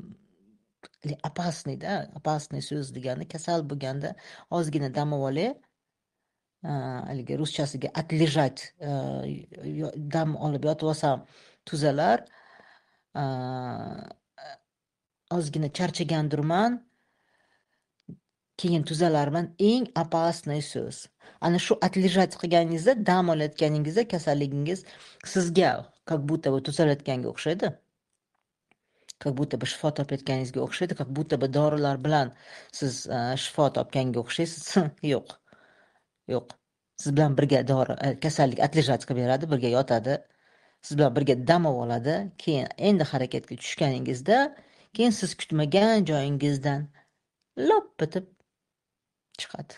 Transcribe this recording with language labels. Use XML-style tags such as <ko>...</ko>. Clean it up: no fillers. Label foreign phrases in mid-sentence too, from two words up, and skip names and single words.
<uz>Opasniy so'z degani kasal bo'lganda ozgina dam olay, haligi ruschasiga отлежать, dam olib yotib olsam tuzalar, ozgina charchagandirman, keyin tuzalarman. Eng opasniy so'z. Ana shu отлежать qilganingizda, dam olayotganingizda kasalligingiz sizga</uz> <ru>как будто бы</ru> <uz>tuzalayotganga o'xshaydi.</uz> <ru>Как будто бы</ru> <uz>shifo topayotganingizga o'xshaydi,</uz> <ru>как будто бы</ru> <uz>dorilar bilan siz shifo topganga o'xshaysiz. Yo'q. Siz bilan birga kasallik отлежать qilib beradi, birga yotadi. Siz bilan birga dam oladi. Keyin endi harakatga tushganingizda, keyin siz kutmagan joyingizdan lop bitib chiqadi.</uz>